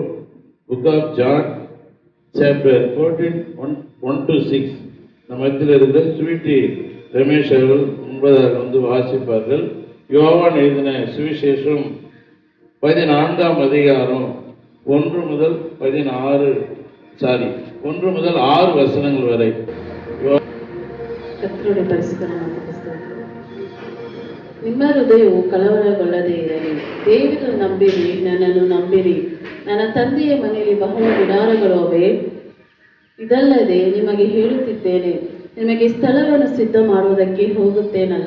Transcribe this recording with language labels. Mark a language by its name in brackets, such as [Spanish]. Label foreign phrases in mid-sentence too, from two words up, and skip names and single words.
[English] Book of John chapter 14:1-6. [Tamil] நம்ம மத்தியில் இருந்த ஸ்வீட்டி ரமேஷ் அவர்கள் முன்பதாக வந்து வாசிப்பார்கள். யோவான் எழுதின சுவிசேஷம் 14ஆம் அதிகாரம் 1 முதல் 6 வசனங்கள் வரை. [Kannada] ಕರ್ತೃಡೆ ಪರಿಶುದ್ಧನಾದ ಪುಸ್ತಕ. ನಿಮ್ಮ ಹೃದಯವು ಕಳವಳಗೊಳ್ಳದೇ ಇರಲಿ. ದೇವರು ನಂಬಿರಿ, ನನ್ನನ್ನು ನಂಬಿರಿ. ನನ್ನ ತಂದೆಯ ಮನೆಯಲ್ಲಿ ಬಹಳ ಗುಡಾರಗಳಿವೆ. ಇದಲ್ಲದೆ ನಿಮಗೆ ಹೇಳುತ್ತಿದ್ದೇನೆ, ನಿಮಗೆ ಸ್ಥಳವನ್ನು ಸಿದ್ಧ ಮಾಡುವುದಕ್ಕೆ ಹೋಗುತ್ತೇನಲ್ಲ.